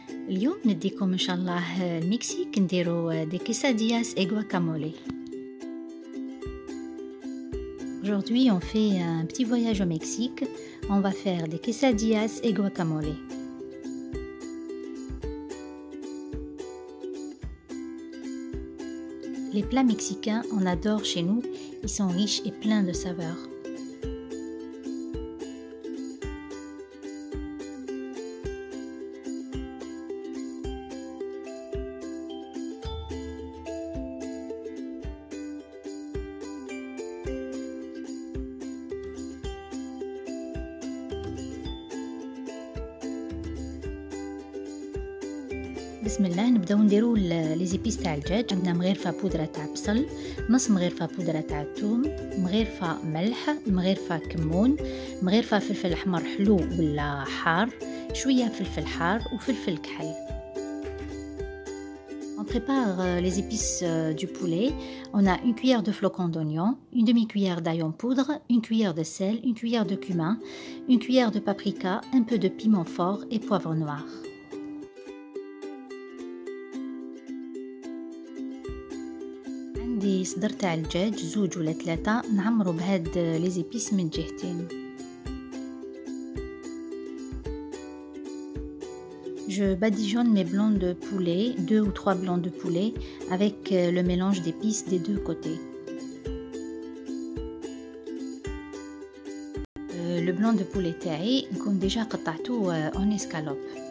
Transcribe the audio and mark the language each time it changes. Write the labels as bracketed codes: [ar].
[ar] اليوم نديكم ان شاء الله المكسيك نديرو دي quesadillas et guacamole. [fr] Aujourd'hui on fait un petit voyage au Mexique. On va faire des quesadillas et guacamole. Les plats mexicains, on adore chez nous, ils sont riches et pleins de saveurs. [ar] بسم الله نبداو نديرو لي زيبيس تاع الدجاج. عندنا مغرفه بودره تاع بصل، نص مغرفه بودره تاع الثوم، مغرفه ملح، مغرفه كمون، مغرفه فلفل احمر حلو ولا حار، شويه فلفل حار وفلفل كحل. [fr] On prépare les épices du poulet. On a une cuillère de flocons d'oignon, une demi-cuillère d'ail en poudre, une cuillère de sel, une cuillère de cumin, une cuillère de paprika, un peu de piment fort et poivre noir. [ar] عندي صدر تاع الدجاج زوج ولا ثلاثة نعمرو بهاد لي زيبيس من جهتين. [fr] Je badigeonne mes blancs de poulet, 2 ou 3 blancs de poulet avec le mélange d'épices des deux côtés. Le blanc de poulet [ar] تاعي نكون [fr] déjà [ar] قطعته [fr] en escalope.